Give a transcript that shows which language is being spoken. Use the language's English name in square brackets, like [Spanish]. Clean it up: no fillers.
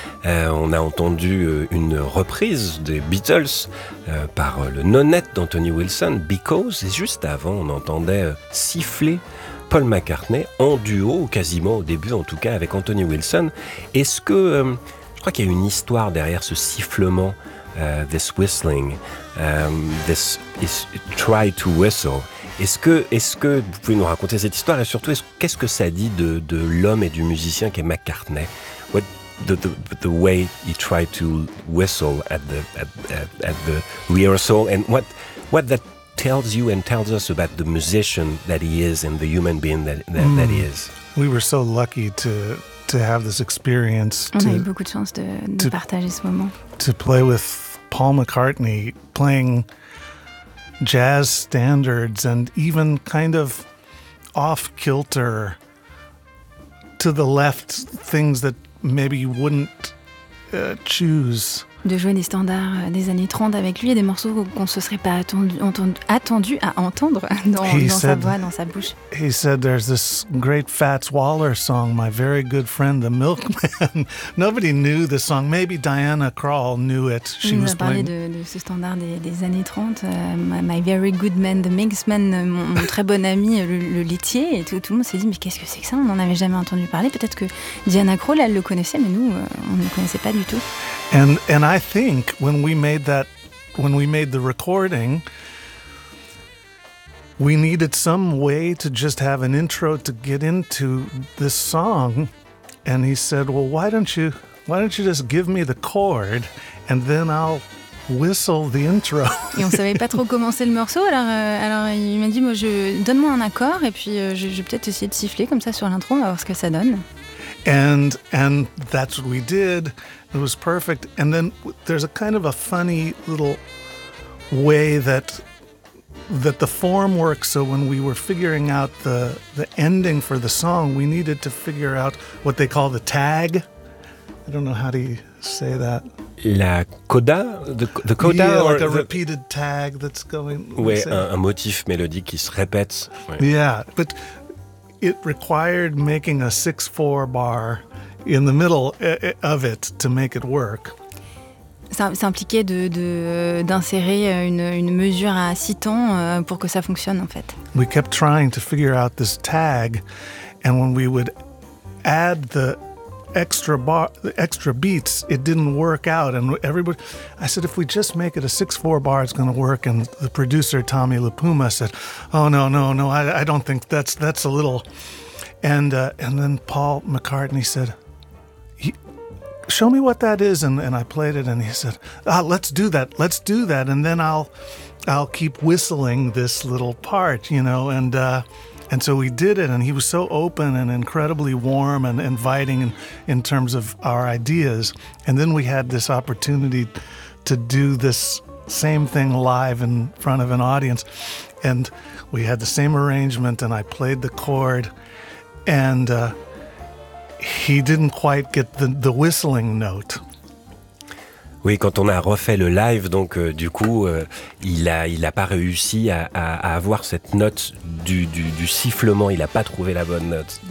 [French] On a entendu une reprise des Beatles par le nonet d'Anthony Wilson, Because, et juste avant, on entendait siffler Paul McCartney en duo, quasiment au début en tout cas, avec Anthony Wilson. Est-ce que, je crois qu'il y a une histoire derrière ce sifflement, [English] this whistling, this is try to whistle. [French] Est-ce que vous pouvez nous raconter cette histoire et surtout qu'est-ce que ça dit de l'homme et du musicien qui est McCartney? [English] What the way he tried to whistle at the rehearsal and what that tells you and tells us about the musician that he is and the human being that he is. We were so lucky to have this experience. [French] On a eu beaucoup de chance de partager ce moment. [English] To play with Paul McCartney playing jazz standards and even kind of off kilter to the left things that maybe you wouldn't choose. [French] De jouer des standards des années 30 avec lui et des morceaux qu'on se serait pas attendu à entendre dans sa bouche. [English] He said there's this great Fats Waller song, my very good friend the milkman. Nobody knew the song, maybe Diana Krall knew it. She was playing [French] de ce standard des années 30, [English] my very good man the milkman, [French] mon très bon ami le laitier, et tout le monde s'est dit mais qu'est-ce que c'est que ça, on n'en avait jamais entendu parler. Peut-être que Diana Krall elle le connaissait, mais nous on ne connaissait pas du tout. [English] And I think when we made the recording, we needed some way to just have an intro to get into this song. And he said, "Well, why don't you just give me the chord, and then I'll whistle the intro." [French] Et on savait pas trop commencer le morceau. Alors il m'a dit, donne-moi un accord, et puis je vais peut-être essayer de siffler comme ça sur l'intro. On va voir ce que ça donne. [English] And that's what we did. It was perfect. And then there's a kind of a funny little way that the form works. So when we were figuring out the ending for the song, we needed to figure out what they call the tag. I don't know how to say that. [French] La coda, [English] the coda, yeah, or like a repeated tag that's going. [French] Ouais, un motif mélodique qui se répète. Ouais. [English] Yeah, but it required making a 6/4 bar in the middle of it to make it work. [French] Ça impliquait d'insérer une mesure à 6 temps pour que ça fonctionne en fait. [English] We kept trying to figure out this tag, and when we would add the extra bar, the extra beats, it didn't work out. And everybody, I said, if we just make it a 6/4 bar, it's going to work. And the producer Tommy LaPuma said, "Oh no, I don't think that's a little." And then Paul McCartney said, "Show me what that is." And I played it, and he said, "Ah, let's do that, and then I'll keep whistling this little part, you know." And so we did it, and he was so open and incredibly warm and inviting in terms of our ideas. And then we had this opportunity to do this same thing live in front of an audience. And we had the same arrangement, and I played the chord. And he didn't quite get the whistling note. [French] Oui, quand on a refait le live, donc du coup, il a pas réussi à avoir cette note du sifflement. Il a pas trouvé la bonne note.